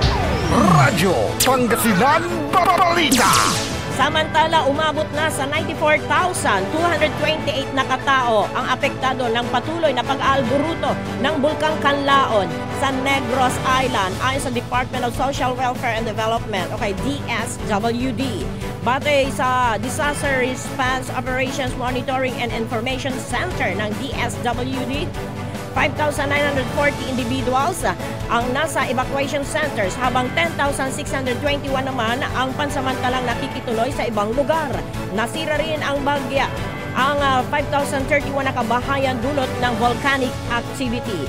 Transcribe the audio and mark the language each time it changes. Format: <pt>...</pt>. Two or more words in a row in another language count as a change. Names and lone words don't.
<tl>Radyo Pangasinan Balita. Samantala, umabot na sa 94,228 na katao ang apektado ng patuloy na pag-aalburuto ng Bulkang Kanlaon sa Negros Island ayon sa Department of Social Welfare and Development o kay DSWD. Batay sa Disaster Response Operations Monitoring and Information Center ng DSWD, 5,940 individuals ang nasa</tl> <en>evacuation centers</en> <tl>habang 10,621 naman ang pansamantalang nakikituloy sa ibang lugar. Nasira rin ang bagya ang 5,031 na kabahayan dulot ng</tl> <en>volcanic activity.</en>